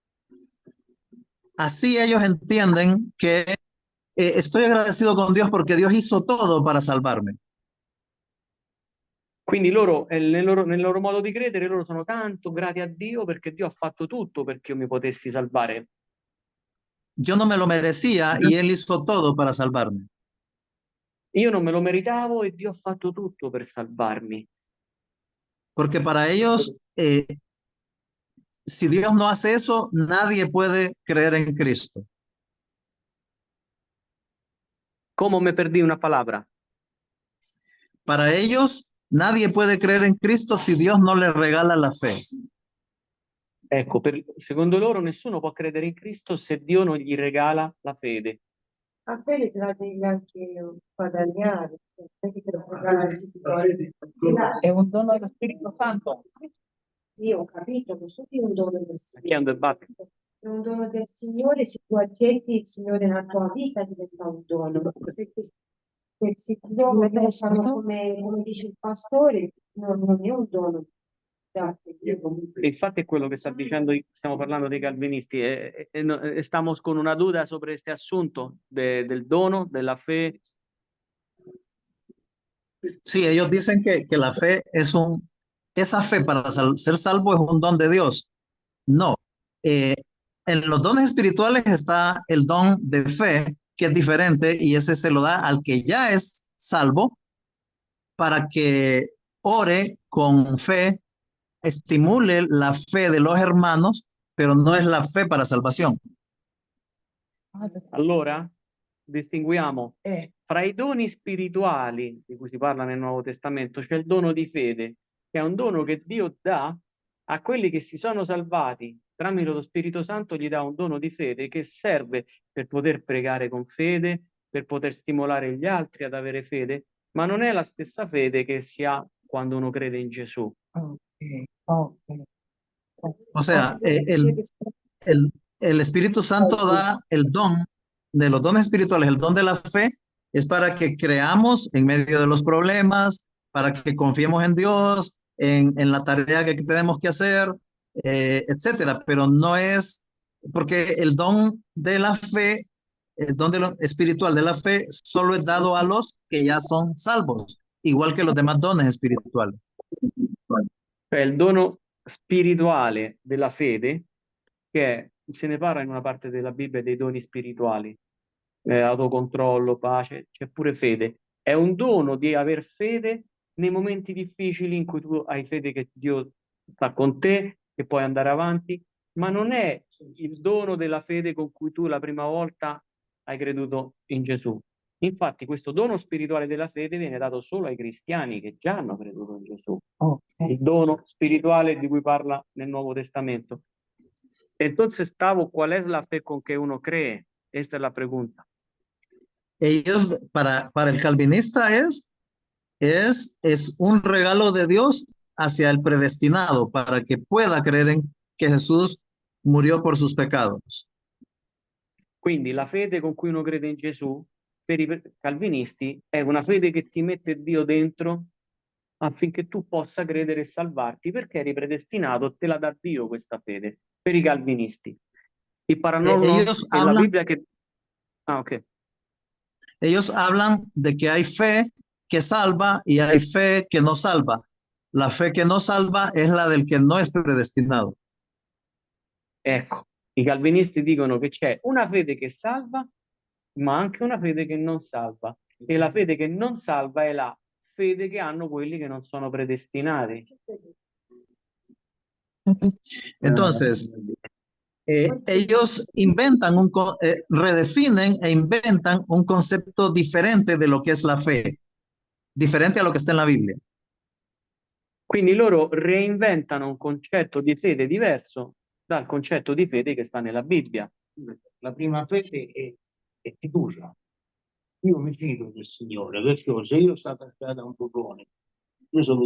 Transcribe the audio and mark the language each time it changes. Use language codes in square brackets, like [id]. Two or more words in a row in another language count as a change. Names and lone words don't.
[es] Así ellos entienden que estoy agradecido con Dios porque Dios hizo todo para salvarme. [it] Quindi loro, nel loro modo di credere, loro sono tanto grati a Dio perché Dio ha fatto tutto perché io mi potessi salvare. [es] Yo no me lo merecía y Él hizo todo para salvarme. [it] Io non me lo meritavo e Dio ha fatto tutto per salvarmi. [es] Porque para ellos, si Dios no hace eso, nadie puede creer en Cristo. Come me perdí una palabra? Para ellos, nadie puede creer en Cristo si Dios no les regala la fe. [it] Ecco, secondo loro nessuno può credere in Cristo se Dio non gli regala la fede. A fede te la devi anche guadagnare, non è che te lo regalassi. È un dono dello Spirito Santo. Io ho capito che è un dono del Chiando il Signore. battito. È un dono del Signore, se tu accetti il Signore nella tua vita diventa un dono. Perché se ti do come dice il pastore, non è un dono. Infatti è quello che sta dicendo, stiamo parlando dei calvinisti, [es] estamos con una duda sobre este asunto del dono, de la fe. Sí, ellos dicen que la fe es esa fe para ser salvo es un don de Dios. No, en los dones espirituales está el don de fe, que es diferente, y ese se lo da al que ya es salvo para que ore con fe, estimule la fe de los hermanos, pero no es la fe para salvación. [it] Allora, distinguiamo fra i doni spirituali di cui si parla nel Nuovo Testamento, c'è il dono di fede, che è un dono che Dio dà a quelli che si sono salvati tramite lo Spirito Santo, gli dà un dono di fede che serve per poter pregare con fede, per poter stimolare gli altri ad avere fede, ma non è la stessa fede che si ha quando uno crede in Gesù. [es] O sea, el Espíritu Santo da el don de los dones espirituales, el don de la fe, es para que creamos en medio de los problemas, para que confiemos en Dios, en la tarea que tenemos que hacer, etcétera. Pero no es porque el don de la fe, el don espiritual de la fe, solo es dado a los que ya son salvos, igual que los demás dones espirituales. [it] Cioè il dono spirituale della fede, che se ne parla in una parte della Bibbia dei doni spirituali, autocontrollo, pace, c'è pure fede. È un dono di aver fede nei momenti difficili in cui tu hai fede che Dio sta con te, che puoi andare avanti, ma non è il dono della fede con cui tu la prima volta hai creduto in Gesù. Infatti questo dono spirituale della fede viene dato solo ai cristiani che già hanno creduto in Gesù. Il dono spirituale di cui parla nel Nuovo Testamento. [es] Entonces, Tavo, ¿cuál es la fe con que uno cree? Esta es la pregunta. Ellos, para el calvinista es un regalo de Dios hacia el predestinado para que pueda creer en que Jesús murió por sus pecados. [it] Quindi la fede con cui uno crede in Gesù, per i calvinisti, è una fede che ti mette Dio dentro affinché tu possa credere e salvarti, perché eri predestinato, te la dà Dio questa fede, per i calvinisti. [es] Y para Ellos en la hablan, Biblia que... Ah, ok. ellos hablan de que hay fe que salva y hay fe que no salva. La fe que no salva es la del que no es predestinado. [it] Ecco, i calvinisti dicono che c'è una fede che salva, ma anche una fede che non salva. E la fede che non salva è la fede che hanno quelli che non sono predestinati. Entonces, ellos inventan redefinen e inventan un concepto diferente de lo que es la fe, diferente a lo que está en la Biblia. Quindi loro reinventano un concetto di fede diverso dal concetto di fede che sta nella Bibbia. La prima fede è fiducia. Io mi fido del Signore, perciò se io sto attaccata a un burrone, io sono,